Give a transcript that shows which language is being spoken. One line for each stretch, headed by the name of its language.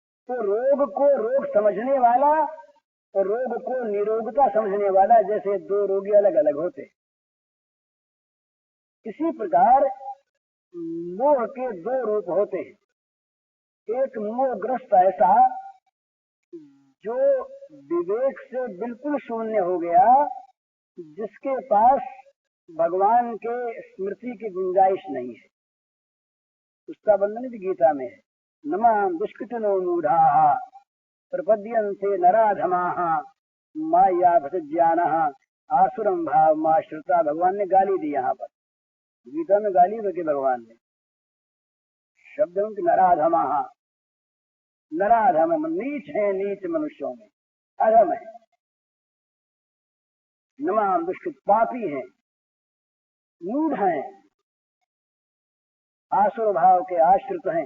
Hindi: तो रोग को रोग समझने वाला और रोग को निरोगता समझने वाला, जैसे 2 रोगी अलग अलग होते, इसी प्रकार मोह के 2 रूप होते हैं। एक मोहग्रस्त ऐसा जो विवेक से बिल्कुल शून्य हो गया, जिसके पास भगवान के स्मृति की गुंजाइश नहीं है। उसका वर्णन भी गीता में है।
Sanskrit: नमां दुष्कृतिनो मूढ़ाः प्रपद्यन्ते नराधमाः माया भजज्ञानः आसुरं भावमाश्रिता।
Hindi: भगवान ने गाली दी, यहाँ पर गीता में गाली दे भगवान ने शब्द है कि नराधमाः, नराधम नीच है, नीच मनुष्यों में अधम है। नमां दुष्कृत पापी है, मूढ़ हैं, आसुर भाव के आश्रित हैं।